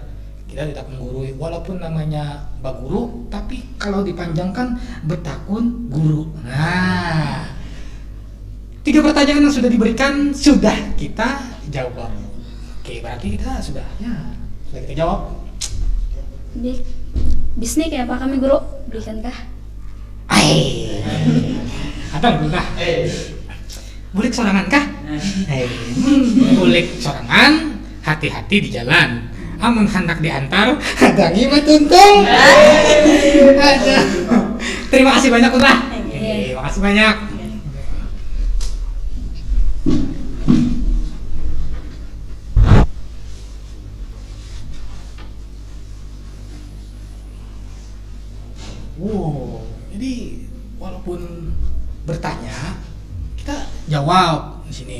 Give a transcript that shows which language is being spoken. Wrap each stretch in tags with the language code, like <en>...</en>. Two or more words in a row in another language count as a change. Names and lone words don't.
<bjn>Kita tidak menggurui, walaupun namanya Baguru, tapi kalau dipanjangkan betakun guru. Nah, 3 pertanyaan yang sudah diberikan sudah kita jawab. Oke, berarti kita sudah kita jawab. Bisnis kayak apa kami guru? Berikan kah? Atau enggak? Bulik sorangan kah? Bulik sorangan, hati-hati di jalan. Amun hendak diantar, hadangi matuntung. Terima kasih banyak Ulah. Terima kasih banyak. Wow, jadi walaupun bertanya, kita jawab di sini.</bjn>